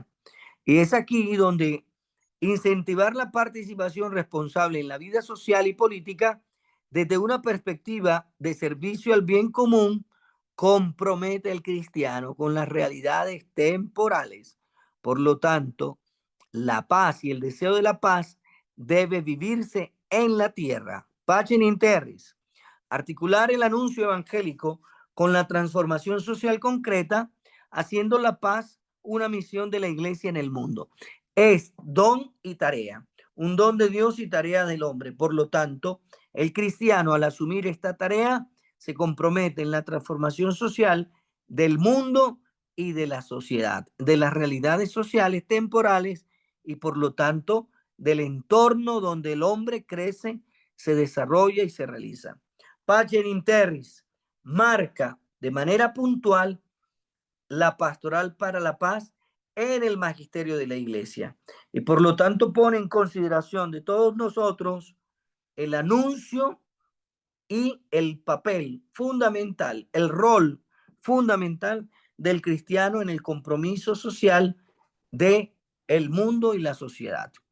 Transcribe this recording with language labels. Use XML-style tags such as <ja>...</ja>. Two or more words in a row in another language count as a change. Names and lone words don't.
<es>Y es aquí donde incentivar la participación responsable en la vida social y política desde una perspectiva de servicio al bien común compromete al cristiano con las realidades temporales. Por lo tanto, la paz y el deseo de la paz debe vivirse en la tierra. Pacem in terris. Articular el anuncio evangélico con la transformación social concreta, haciendo la paz una misión de la iglesia en el mundo. Es don y tarea, un don de Dios y tarea del hombre. Por lo tanto, el cristiano al asumir esta tarea se compromete en la transformación social del mundo y de la sociedad, de las realidades sociales temporales y por lo tanto del entorno donde el hombre crece, se desarrolla y se realiza. Pacem in terris marca de manera puntual la pastoral para la paz en el magisterio de la iglesia y por lo tanto pone en consideración de todos nosotros el anuncio y el papel fundamental, el rol fundamental del cristiano en el compromiso social de el mundo y la sociedad.</es>